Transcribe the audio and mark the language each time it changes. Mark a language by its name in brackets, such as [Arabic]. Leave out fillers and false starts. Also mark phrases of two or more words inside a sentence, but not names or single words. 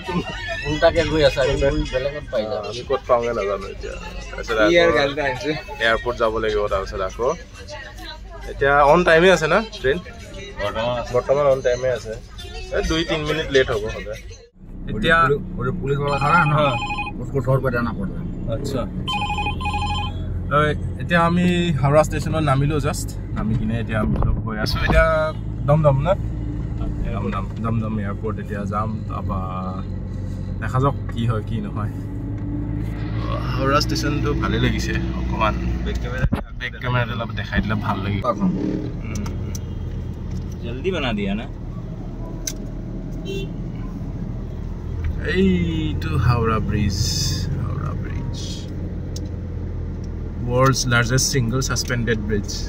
[Assamese] উল্টাকে গৈ আছে আমি বেলেগত পাই যাম আমি ক'ত পাওঁগে নাজানো এতিয়া তাৰপিছত এয়াৰপৰ্ট যাব লাগিব তাৰপিছত আকৌ এতিয়া [English] on time [Assamese] আছে না ট্ৰেইন বৰ্তমান [English] on time [Assamese] আছে 2-3 মিনিট লেট হ'ব সদায় এতিয়া [Hindi] পুলিচ वाला खड़ा है ना उसको 100 रुपए देना पड़ता है [Assamese] আচ্ছা এতিয়া আমি হাওৰা ষ্টেচনত নামিলোঁ জাষ্ট নামি কিনে এতিয়া আমি গৈ আছোঁ এতিয়া দমদম না দমদম এয়াৰপৰ্ট এতিয়া যাম তাৰপৰা দেখা যাওক কি হয় কি নহয় হাওৰা ষ্টেচনটো ভালেই লাগিছে অকণমান [English] back camera [Assamese] অলপ দেখাই দিলে ভাল লাগিব [Hindi] जल्दी बना दिया ना [Assamese] এইটো হাওৰা ব্ৰিজ [English] world's largest single suspended bridge